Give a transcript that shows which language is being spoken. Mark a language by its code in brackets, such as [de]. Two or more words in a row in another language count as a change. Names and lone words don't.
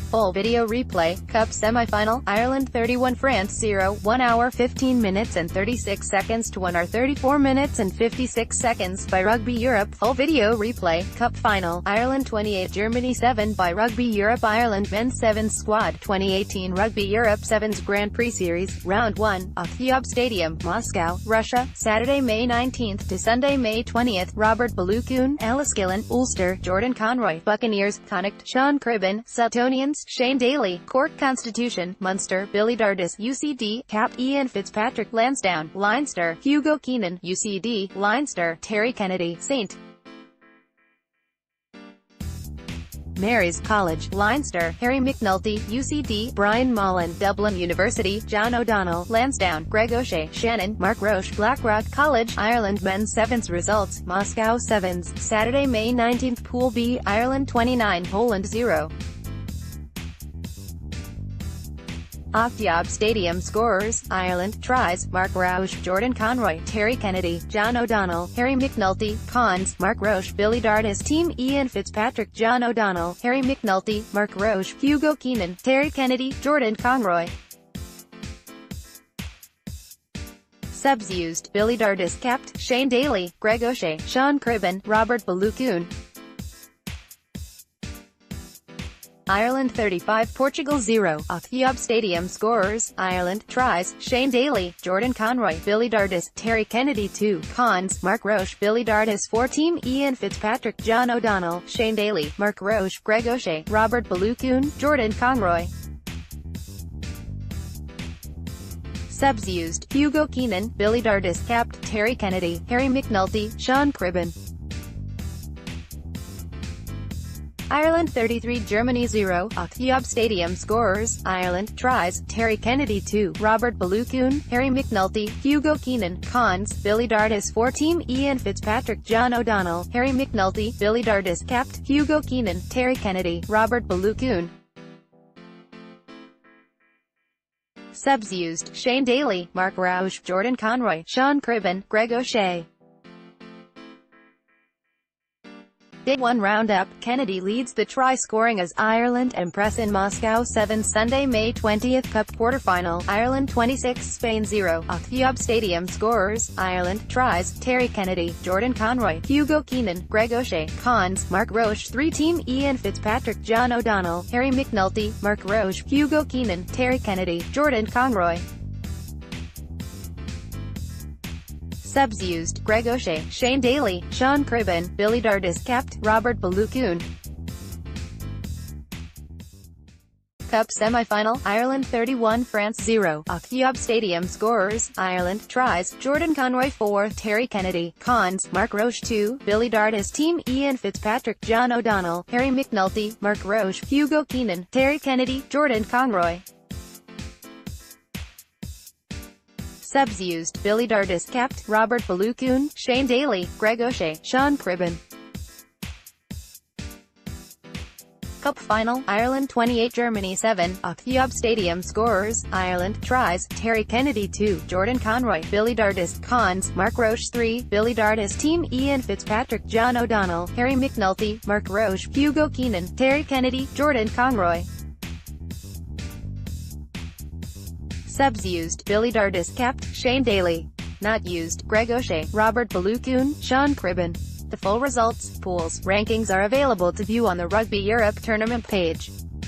[en] Full video replay, Cup semifinal, Ireland 31, France 0, 1 hour 15 minutes and 36 seconds to 1 hour 34 minutes and 56 seconds by Rugby Europe. Full video replay, Cup final, Ireland 28, Germany 7 by Rugby Europe. Ireland Men's Sevens Squad 2018 Rugby Europe Sevens Grand Prix Series, Round 1, Oktyabr Stadium, Moscow, Russia, Saturday, May 19th to Sunday, May 20th. Robert Baloukoun, Enniskillen, Ulster, Jordan Conroy, Buccaneers, Connacht, Sean Cribben, Sutonians, Shane Daly, Cork Constitution, Munster, Billy Dardis, UCD, Cap, Ian Fitzpatrick, Lansdowne, Leinster, Hugo Keenan, UCD, Leinster, Terry Kennedy, St. Mary's College, Leinster, Harry McNulty, UCD, Brian Mullen, Dublin University, John O'Donnell, Lansdowne, Greg O'Shea, Shannon, Mark Roche, Blackrock College. Ireland Men's Sevens results, Moscow Sevens, Saturday, May 19th. Pool B, Ireland 29, Poland 0. Oktyabr Stadium scorers, Ireland, tries, Mark Roche, Jordan Conroy, Terry Kennedy, John O'Donnell, Harry McNulty, cons, Mark Roche, Billy Dardis, team, Ian Fitzpatrick, John O'Donnell, Harry McNulty, Mark Roche, Hugo Keenan, Terry Kennedy, Jordan Conroy. Subs used, Billy Dardis capped, Shane Daly, Greg O'Shea, Sean Cribben, Robert Baloukoun. Ireland 35, Portugal 0, Oktyabr Stadium scorers, Ireland, tries, Shane Daly, Jordan Conroy, Billy Dardis, Terry Kennedy 2, cons, Mark Roche, Billy Dardis 4 team, Ian Fitzpatrick, John O'Donnell, Shane Daly, Mark Roche, Greg O'Shea, Robert Baloukoun, Jordan Conroy. Subs used, Hugo Keenan, Billy Dardis capped, Terry Kennedy, Harry McNulty, Sean Cribben. Ireland 33, Germany 0, Oktyabr Stadium scorers, Ireland, tries, Terry Kennedy 2, Robert Baloucoune, Harry McNulty, Hugo Keenan, cons, Billy Dardis 4 team, Ian Fitzpatrick, John O'Donnell, Harry McNulty, Billy Dardis capped, Hugo Keenan, Terry Kennedy, Robert Baloucoune. Subs used, Shane Daly, Mark Rouge, Jordan Conroy, Sean Cribben, Greg O'Shea. Day 1 roundup, Kennedy leads the try-scoring as Ireland impress in Moscow 7 Sunday, May 20th Cup quarterfinal, Ireland 26, Spain 0, Oktyabr Stadium scorers, Ireland, tries, Terry Kennedy, Jordan Conroy, Hugo Keenan, Greg O'Shea, cons, Mark Rouge 3 team, Ian Fitzpatrick, John O'Donnell, Harry McNulty, Mark Rouge, Hugo Keenan, Terry Kennedy, Jordan Conroy. Subs used, Greg O'Shea, Shane Daly, Sean Cribben, Billy Dardis capped, Robert Baloucoune. Cup semi-final, Ireland 31, France 0, Oktyabr Stadium scorers, Ireland, tries, Jordan Conroy 4, Terry Kennedy, cons, Mark Rouge 2, Billy Dardis team, Ian Fitzpatrick, John O'Donnell, Harry McNulty, Mark Rouge, Hugo Keenan, Terry Kennedy, Jordan Conroy. Subs used, Billy Dardis capped, Robert Baloucoune, Shane Daly, Greg O'Shea, Sean Cribben. Cup final, Ireland 28, Germany 7, Oktyabr Stadium scorers, Ireland, tries, Terry Kennedy 2, Jordan Conroy, Billy Dardis, cons, Mark Rouge 3, Billy Dardis team, Ian Fitzpatrick, John O'Donnell, Harry McNulty, Mark Rouge, Hugo Keenan, Terry Kennedy, Jordan Conroy. Subs used, Billy Dardis capped, Shane Daly. Not used, Greg O'Shea, Robert Baloucoune, Sean Cribben. The full results, pools, rankings are available to view on the Rugby Europe tournament page.